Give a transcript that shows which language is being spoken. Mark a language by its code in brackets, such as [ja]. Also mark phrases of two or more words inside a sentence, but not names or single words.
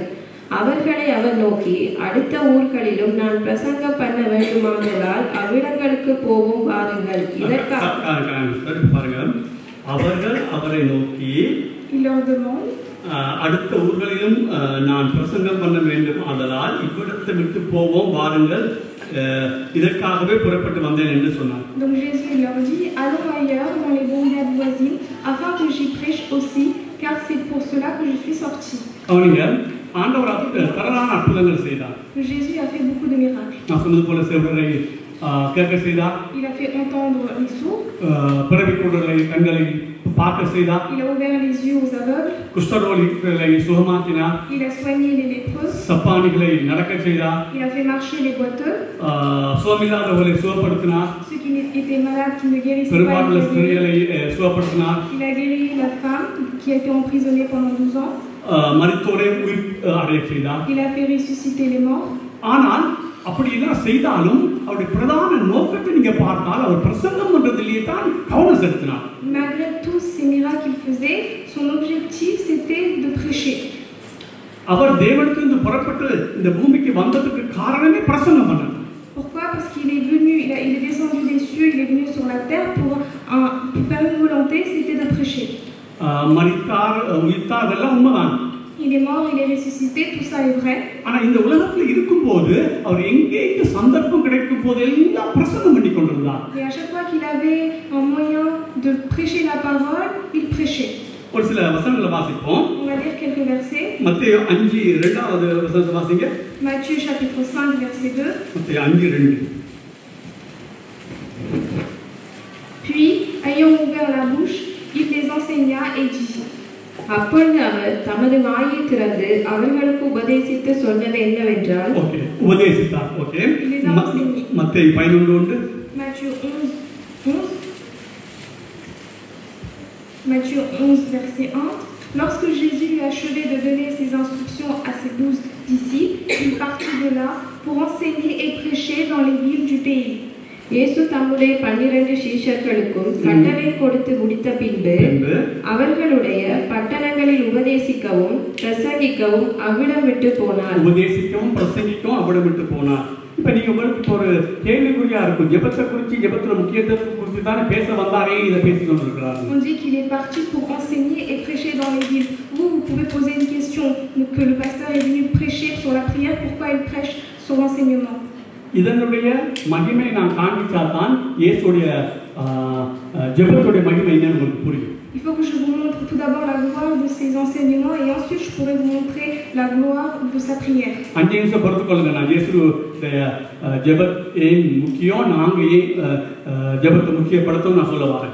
[ta] அவர்களை அவர் நோக்கி, அடுத்த ஊர்களிலும் நான் பிரசங்கம் பண்ண வேண்டுமானதால் அவ்விடங்களுக்கு போவோம், வாருங்கள். பாருங்க, அவர்கள் அவரை நோக்கி அடுத்த ஊர்களிலும் நான் பிரசங்கம் பண்ண வேண்டும், ஆதலால் இவ்விடத்தை விட்டு போவோம், வாருங்கள், இதற்காகவே புறப்பட்டு வந்தேன் என்று சொன்னார். [fr] Donc Jésus leur dit, allons ailleurs dans les bourgades voisines afin que j'y prêche aussi, car c'est pour cela que je suis sorti. [ta] அவனுங்க ஆண்டவர் தரலான அற்புதங்கள் செய்தார். [fr] Jésus a fait beaucoup de miracles. [ta] நான் சொன்னது போல செவிடரை கேட்க செய்தார். [fr] Il a fait entendre les sourds. [ta] பிறவிக்குருடரை கண்களை பார்க்க செய்தார். [fr] Il a ouvert les yeux aux aveugles. [ta] குஷ்டரோகிகளை சுகமாக்கினார். [fr] Il a soigné les lépreux. [ta] சப்பானிகளை நடக்க செய்தார். [fr] Il a fait marcher les boiteux. [ta] சுகமில்லாதவர்களை சுகப்படுத்தினார். [fr] Ceux qui étaient malades, qui ne guérissaient pas. [ta] பெரும்பாலான ஸ்திரீகளை சுகப்படுத்தினார். [fr] Il a guéri la femme qui a été emprisonnée pendant 12 ans. [ta] மரித்தோரை உயிர் அடைய செய்தார். [fr] Il a fait ressusciter les morts. [ta] ஆனால் அப்படி எல்லாம் செய்தாலும் அவருடைய பிரதான நோக்கத்தை நீங்க பார்த்தால் அவர் பிரசங்கம் பண்றதிலேயே தான் கவனம் செலுத்தினார். [fr] Malgré tous ces miracles qu'il faisait, son objectif c'était de prêcher. [ta] அவர் தேவனிடத்திலிருந்து புறப்பட்டு இந்த பூமிக்கு வந்ததுக்கு காரணமே பிரசங்கம் பண்ணது. [fr] Pourquoi? Parce qu'il est venu, il est descendu des cieux, il est venu sur la terre pour faire une volonté, c'était de prêcher. [ta] மரித்தார், உயிர்த்தார், அதெல்லாம் உண்மைதான். [fr] Il est mort, il est ressuscité, tout ça est vrai. [ta] ஆனா இந்த உலகத்துல இருக்கும்போது அவர் எங்கேயும் சந்தர்ப்பம் கிடைக்கும் போது எல்லாம் பிரசங்கம் பண்ணி கொண்டிருந்தார். [fr] Et à chaque fois qu'il avait un moyen de prêcher la parole, il prêchait. [ta] ஒரு சில வசனங்களை வாசிப்போம். [fr] On va lire quelques versets. [ta] மத்தேயு 5:2 வசனத்தை வாசிங்க. [fr] Matthieu chapitre 5 verset 2. [ta] மத்தேயு 5:2. [fr] Puis, ayant ouvert la bouche, il les enseigna et dit. [ta] அப்பொழுது அவர் தமது வாயை திறந்து அவர்களுக்கு உபதேசித்து சொன்னது என்னவென்றால், ஓகே, உபதேசித்தார். ஓகே, மத்தேயு 11:1. [fr] Matthieu 11. Matthieu 11 verset 1. Lorsque Jésus eut achevé de donner ses instructions à ses 12 disciples, il partit de là pour enseigner et prêcher dans les villes du pays. [ta] இயேசு தம்முடைய 12 சீஷர்களுக்கும் கட்டளை கொடுத்து முடித்த பின்பு அவர்களுடைய பட்டணங்களில் உபதேசிக்கவும் பிரசங்கிக்கவும் அவ்விடம் விட்டு போனார். உபதேசிக்கவும் பிரசங்கிக்கவும் அவ்விடம் விட்டு போனார். இப்ப நீங்க உங்களுக்கு ஒரு கேள்விக்குறியா இருக்கும், ஜெபத்தை குறித்து, ஜெபத்துல முக்கியத்துவத்தை குறித்து தானே பேச வந்தாரே, இதை பேசிக் கொண்டிருக்கிறார். [fr] On dit qu'il est parti pour enseigner et prêcher dans les villes. Vous pouvez poser une question, que le pasteur est venu prêcher sur la prière, pourquoi il prêche sur l'enseignement? [ta] இதனுடைய மகிமை நான் காண்பிச்சாதான் இயேசுடைய ஜெபத்துடைய மகிமை என்னன்னு உங்களுக்கு புரியும். [fr] Il faut que je vous montre tout d'abord la gloire de ses enseignements et ensuite je pourrai vous montrer la gloire de sa prière. [ta] 5 நிமிஷம் பொறுத்துக்கொள்ளுங்க, நான் இயேசுடைய ஜெபத் ஏன் முக்கியம், நாங்க ஏன் ஜெபத்தை முக்கியப்படுத்தவும் நான் சொல்ல வரேன்.